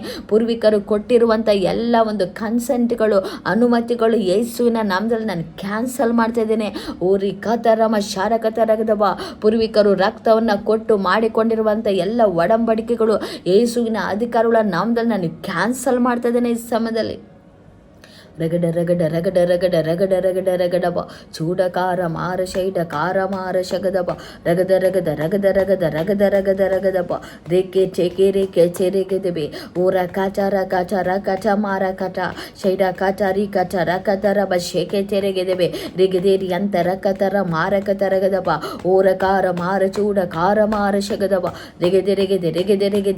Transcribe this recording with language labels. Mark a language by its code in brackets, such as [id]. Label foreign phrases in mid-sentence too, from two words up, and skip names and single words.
[kn] ಪೂರ್ವಿಕರು ಕೊಟ್ಟಿರುವಂಥ ಎಲ್ಲ ಒಂದು ಕನ್ಸೆಂಟ್ಗಳು, ಅನುಮತಿಗಳು ಯೇಸುವಿನ ನಾಮದಲ್ಲಿ ನಾನು ಕ್ಯಾನ್ಸಲ್ ಮಾಡ್ತಾ ಇದ್ದೇನೆ. ಕತರಮ ಶಾರಕತ ರಗದಬ ಪೂರ್ವಿಕರು ರಕ್ತವನ್ನು ಕೊಟ್ಟು ಮಾಡಿಕೊಂಡಿರುವಂಥ ಎಲ್ಲ ಒಡಂಬಡಿಕೆಗಳು ಯೇಸುವಿನ ಅಧಿಕಾರಗಳ ನಾಮದಲ್ಲಿ ನಾನು ಕ್ಯಾನ್ಸಲ್ ಮಾಡ್ತಾ ಇದ್ದೇನೆ ಈ ಸಮಯದಲ್ಲಿ. ರಗಡ ರಗಡ ರಗಡ ರಗಡ ರಗಡ ರಗಡ ರಗಡಬ ಚೂಡಕಾರ ಮಾರ ಶೈಡಕಾರ ಮಾರ ಶಗದಬ ರಗದ ರಗದ ರಗದ ರಗದ ರಗದ ರಗದ ರಗದಬ ರೇಕೆ ಚೇಕೆ ರೇಕೆ ಚೆರೆಗೆದೆಬೆ ಊರ ಕಾಚಾರ ಕಾಚಾರ ಕಚ ಮಾರ ಕಟ ಶೈಡ ಕಾಚಾರಿ ಕಚರ ಕತರಬ ಶೇಕೆ ಚೆರೆಗೆದೆಬೆ ರಿಗದೇರಿ ಅಂತರ ಕತರ ಮಾರಕ ತರಗದಬ ಊರ ಕಾರ ಮಾರ ಚೂಡ ಕಾರ ಮಾರ ಶಗದಬ ರೆಗೆದೆ ರೆಗೆದೆ ರೆಗೆದೆ ರೆಗೆದೆ